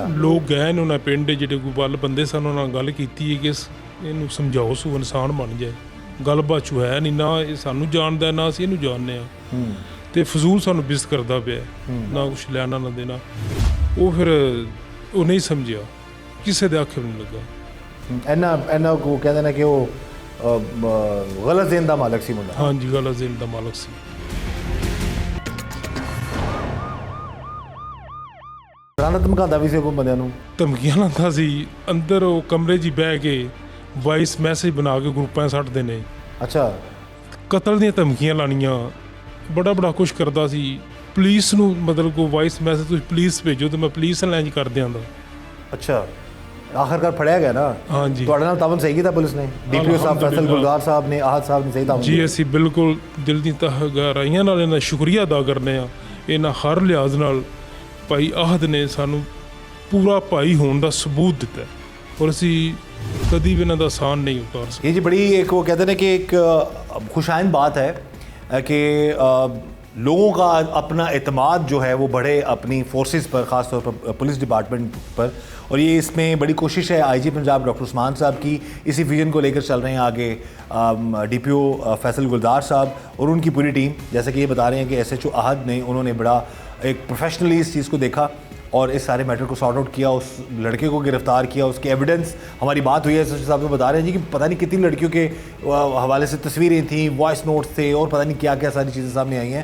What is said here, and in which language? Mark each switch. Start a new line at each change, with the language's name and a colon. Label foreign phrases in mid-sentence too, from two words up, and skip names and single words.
Punjabi: ਲੋਕ ਗਏ ਨੇ ਉਹਨਾਂ ਪਿੰਡ ਜਿਹੜੇ ਕੋਈ ਵੱਲ ਬੰਦੇ ਸਨ, ਉਹਨਾਂ ਨਾਲ ਗੱਲ ਕੀਤੀ ਹੈ ਕਿ ਇਹਨੂੰ ਸਮਝਾਓ, ਸੂ ਇਨਸਾਨ ਬਣ ਜਾਏ. ਗੱਲਬਾਤ ਚ ਹੈ ਨਹੀਂ, ਨਾ ਇਹ ਸਾਨੂੰ ਜਾਣਦਾ ਨਾ ਅਸੀਂ ਇਹਨੂੰ ਜਾਣਦੇ ਹਾਂ, ਤੇ ਫਜ਼ੂਲ ਸਾਨੂੰ ਬਿਜ਼ਤ ਕਰਦਾ ਪਿਆ, ਨਾ ਕੁਛ ਲੈਣਾ ਨਾ ਦੇਣਾ. ਉਹ ਫਿਰ ਉਹ ਨਹੀਂ ਸਮਝਿਆ, ਕਿਸੇ ਦੇ ਆਖੇ ਨਹੀਂ ਲੱਗਾ. ਇਹਨਾਂ ਕੋ ਕਹਿੰਦੇ ਨੇ ਕਿ ਉਹ غلط ذہن دا مالک سی منڈا. ہاں جی، غلط ذہن دا مالک سی. ਰਾਣਾ ਧਮਕਾਉਂਦਾ ਵੀ ਸੀ ਕੋਈ ਬੰਦਿਆਂ ਨੂੰ? ਧਮਕੀਆਂ ਲਾਉਂਦਾ ਸੀ. ਅੰਦਰ ਉਹ ਕਮਰੇ 'ਚ ਬਹਿ ਕੇ ਵਾਇਸ ਮੈਸੇਜ ਬਣਾ ਕੇ ਗਰੁੱਪਾਂ 'ਚ ਛੱਡਦੇ ਨੇ. ਅੱਛਾ. ਕਤਲ ਦੀਆਂ ਧਮਕੀਆਂ ਲਾਣੀਆਂ, ਬੜਾ ਕੁਛ ਕਰਦਾ ਸੀ. ਪੁਲਿਸ ਨੂੰ ਮਤਲਬ ਕੋਈ ਵਾਇਸ ਮੈਸੇਜ ਤੁਸੀਂ ਪੁਲਿਸ ਭੇਜੋ ਤਾਂ ਮੈਂ ਪੁਲਿਸ ਨਾਲ ਇੰਜ ਕਰ ਦਿਆਂਗਾ. ਅੱਛਾ. آخرکار پھڑیا گیا نا؟ ہاں جی. تھوڑے نال تعاون صحیح کیتا پولیس نے؟ ڈی پی او صاحب فیصل گلزار صاحب نے، احد صاحب نے صحیح تعاون جی. ਅਸੀਂ ਬਿਲਕੁਲ ਦਿਲ ਦੀ ਗਹਿਰਾਈਆਂ ਨਾਲ ਇਹਨਾਂ ਦਾ ਸ਼ੁਕਰੀਆ ਅਦਾ ਕਰਨੇ ਆ. ਇਹਨਾਂ ਹਰ ਲਿਹਾਜ਼ ਨਾਲ ਭਾਈ ਆਹਦ ਨੇ ਸਾਨੂੰ ਪੂਰਾ ਭਾਈ ਹੋਣ ਦਾ ਸਬੂਤ ਦਿੱਤਾ, ਔਰ ਅਸੀਂ ਕਦੀ ਵੀ ਇਹਨਾਂ ਦਾ ਆਸਾਨ نہیں ਉਤਾਰ ਸਕਦੇ.
Urdu: یہ جی بڑی ایک وہ کہتے ہیں کہ ایک خوشائند بات ہے کہ لوگوں کا اپنا اعتماد جو ہے وہ بڑھے اپنی فورسز پر، خاص طور پر
English: police department
Urdu: پر، اور یہ اس میں بڑی کوشش ہے آئی جی پنجاب ڈاکٹر عثمان صاحب کی، اسی ویژن کو لے کر چل رہے ہیں آگے ڈی پی او فیصل گلزار صاحب اور ان کی پوری ٹیم. جیسے کہ یہ بتا رہے ہیں کہ ایس ایچ او احد نے، انہوں نے بڑا ایک پروفیشنلی اس چیز کو دیکھا اور اس سارے میٹر کو
English: sort out
Urdu: کیا، اس لڑکے کو گرفتار کیا، اس کے ایویڈنس، ہماری بات ہوئی ہے ایس ایچ او صاحب تو بتا رہے ہیں جی کہ پتا نہیں کتنی لڑکیوں کے حوالے سے تصویریں تھیں,
English: voice notes
Urdu: تھے اور پتا نہیں کیا کیا ساری چیزیں سامنے آئی ہیں.